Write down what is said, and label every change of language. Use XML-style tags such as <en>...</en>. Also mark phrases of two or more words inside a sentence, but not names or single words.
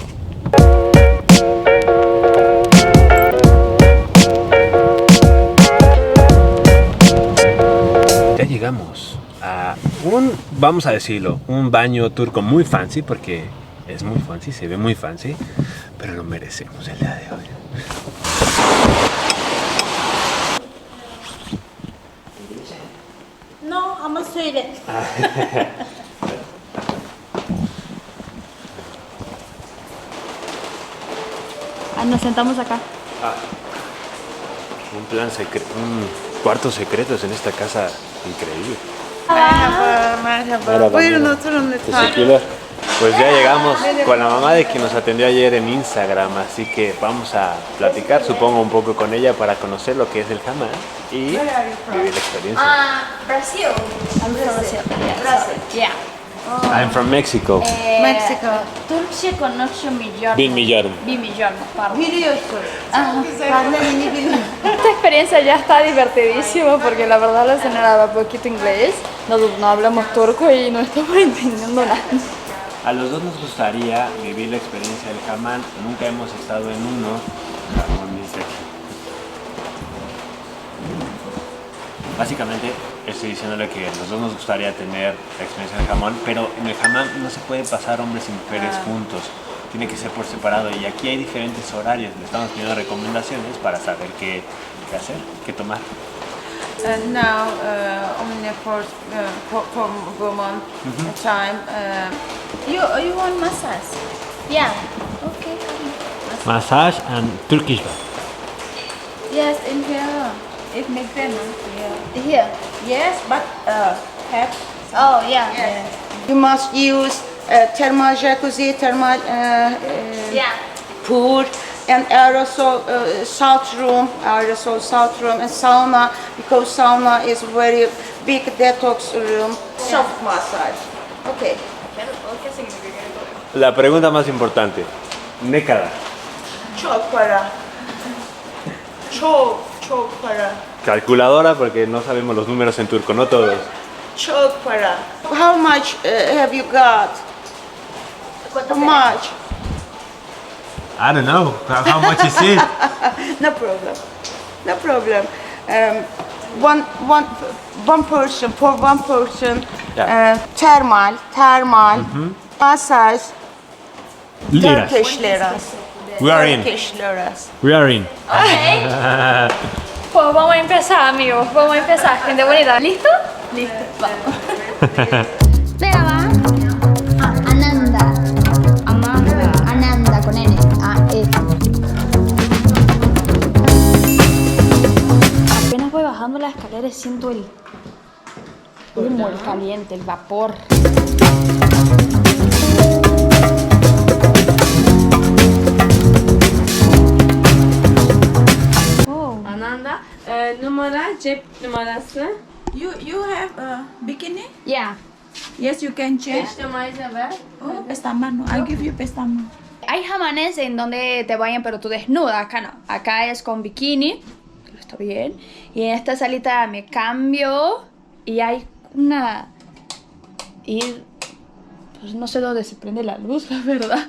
<es>Ya llegamos a vamos a decirlo, un baño turco muy fancy, porque es muy fancy, se ve muy fancy, pero lo merecemos el día de hoy. No,</es> <tr>ama söyle.</tr> <es>Nos sentamos acá. Un plan secreto, un cuarto secreto en esta casa increíble.</es> <tr>Merhaba. Buyurun oturun lütfen. Teşekkürler.</tr> <es>Pues ya llegamos con la mamá de quien nos atendió ayer en Instagram, así que vamos a platicar, supongo, un poco con ella para conocer lo que es el hammam y vivir la experiencia. Brasil.</es> <en>I'm from Brazil. Brazil. Yeah. I'm from Mexico.</en> <tr>Meksiko. Türkçe konuşuyor milyon. 1 milyon. 1 milyon, pardon. Biliyorsun. Ben de yeni biliyorum.</tr> <es>Esta experiencia ya está divertidísima porque la verdad la señora habla poquito inglés. Nosotros no hablamos turco y no estamos entendiendo nada. A los dos nos gustaría vivir la experiencia del hammam. Nunca hemos estado en uno. Jamón dice aquí. Básicamente estoy diciéndole que a los dos nos gustaría tener la experiencia del hammam, pero en el hammam no se puede pasar hombres y mujeres juntos. Tiene que ser por separado y aquí hay diferentes horarios. Le estamos pidiendo recomendaciones para saber qué hacer, qué tomar.</es> <en>Now, only for woman time. You want massage? Yeah. Okay. Massage and Turkish bath. Yes, in here. It makes them. Yeah. Here. Yes, but have. Oh, yeah. Yes. You must use thermal jacuzzi, thermal Yeah. pool, and aerosol salt room, and sauna, because sauna is very big detox room. Soft massage. Okay.</en> <es>La pregunta más importante.</es> <tr>Ne kadar? Çok para. Çok para.</tr> <es>Calculadora, porque no sabemos los números en turco, no todos.</es> <tr>Çok para.</tr> <en>How much have you got? How much? I don't know. How much is it? No problem. No problem. One person, for one person, Yeah. thermal, massage, Turkish liras. We are in. Turkish liras. We are in.</en> <es>Pues vamos a empezar, amigos. Vamos a empezar, gente bonita. ¿Listo? Listo. Vamos. Merhaba. Ananda. Ananda con N. Apenas voy bajando las escaleras siento el humo, el caliente, el vapor. Ananda,</es> <tr>numara, cep numarası.</tr> <en>You have a bikini? Yeah. Yes, you can change.</en> <tr>İşte malzeme.</tr> <en>Oh, pestamano. I'll give you pestamano.</en> <es>Hay jamanes en donde te bañan pero tú desnuda, acá no. Acá es con bikini, está bien. Y en esta salita me cambio y hay una... Y pues no sé dónde se prende la luz, la verdad.</es>